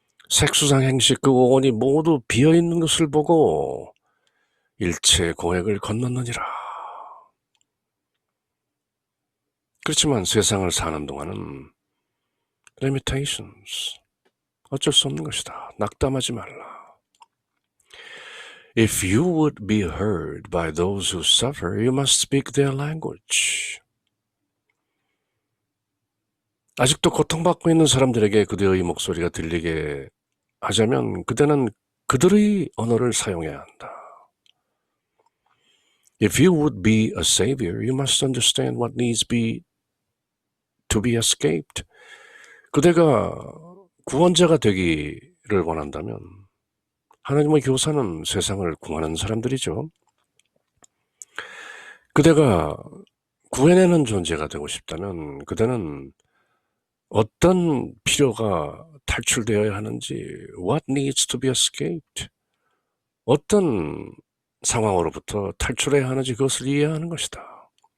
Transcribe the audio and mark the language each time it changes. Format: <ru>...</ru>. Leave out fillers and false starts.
<ko>색수상행식 그 오온이 모두 비어있는 것을 보고 일체 고액을 건넜느니라. 그렇지만 세상을 사는 동안은 limitations, 어쩔 수 없는 것이다. 낙담하지 말라.</ko> <en>If you would be heard by those who suffer, you must speak their language.</en> <ko>아직도 고통받고 있는 사람들에게 그대의 목소리가 들리게 하자면 그대는 그들의 언어를 사용해야 한다.</ko> <en>If you would be a savior, you must understand what needs to be escaped.</en> <ko>그대가 구원자가 되기를 원한다면 하나님의 교사는 세상을 구하는 사람들이죠. 그대가 구해내는 존재가 되고 싶다면 그대는 어떤 필요가 탈출되어야 하는지,</ko> <en>what needs to be escaped,</en> <ko>어떤 상황으로부터 탈출해야 하는지 그것을 이해하는 것이다.</ko>